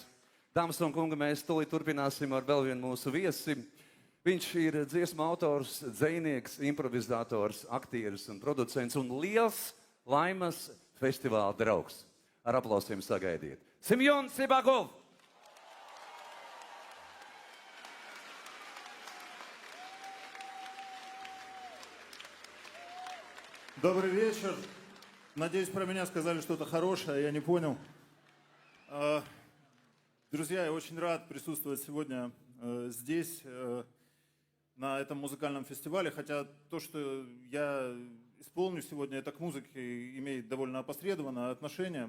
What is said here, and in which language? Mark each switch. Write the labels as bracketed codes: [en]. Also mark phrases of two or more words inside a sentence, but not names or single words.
[lv] Dāmas un kungi, mēs tūlīt turpināsim ar vēl vienu mūsu viesi. Viņš ir dziesmu autors, dzejnieks, improvizators, aktieris un producents un liels Laimas festivāla draugs. Ar aplausiem sagaidiet. Simjons Sibakov! [ru] Добрый вечер. Надеюсь, про меня сказали что-то хорошее, я не понял. Друзья, я очень рад присутствовать сегодня здесь, на этом музыкальном фестивале, хотя то, что я исполню сегодня, это к музыке имеет довольно опосредованное отношение.